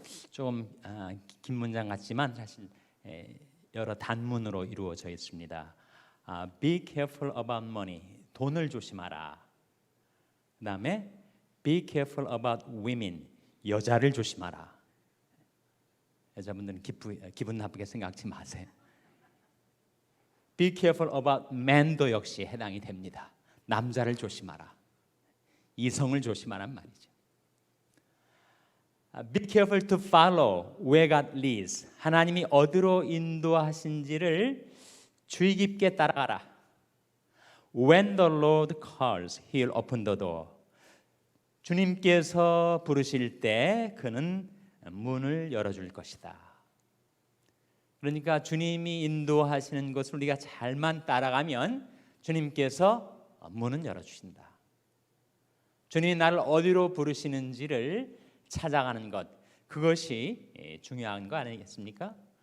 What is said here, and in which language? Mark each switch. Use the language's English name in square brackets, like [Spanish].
[Korean] 좀 긴 문장 같지만 사실 여러 단문으로 이루어져 있습니다. [English] Be careful about money. [Korean] 돈을 조심하라. 그다음에 [English] Be careful about women. [Korean] 여자를 조심하라. 여자분들은 기분 나쁘게 생각하지 마세요. [English] Be careful about man [Korean] 도 역시 해당이 됩니다. 남자를 조심하라. 이성을 조심하란 말이죠. [English] Be careful to follow where God leads. [Korean] 하나님이 어디로 인도하신지를 주의 깊게 따라가라. [English] When the Lord calls, He'll open the door. [Korean] 주님께서 부르실 때 그는 문을 열어줄 것이다. 그러니까 주님이 인도하시는 것을 우리가 잘만 따라가면 주님께서 문은 열어주신다. 주님이 나를 어디로 부르시는지를 찾아가는 것, 그것이 중요한 거 아니겠습니까?